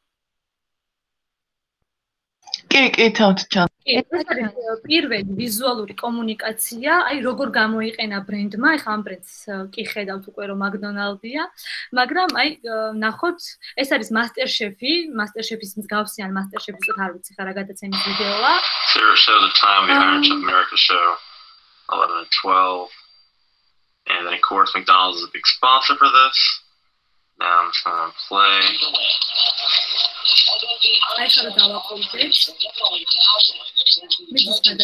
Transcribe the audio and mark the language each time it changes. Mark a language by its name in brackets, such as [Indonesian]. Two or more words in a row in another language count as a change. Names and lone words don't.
[Georgian] კი, თამთჩან. ეს არის პირველი ვიზუალური კომუნიკაცია, აი როგორ გამოიყენა ბრენდმა, ეხლა ამ ბრენდს კი ხედავთ უკვე რომ McDonald's-ია, მაგრამ აი ნახოთ, ეს არის MasterChef-ი, MasterChef-ის მსგავსი ან MasterChef-ის არ ვიცი ხა რა გადაცემის ვიდეოა. [English] Sarah showed the time of the Iron Chef America show, 11 and 12. And then, of course, McDonald's is a big sponsor for this. Now I'm just going to play. I shall download it. Did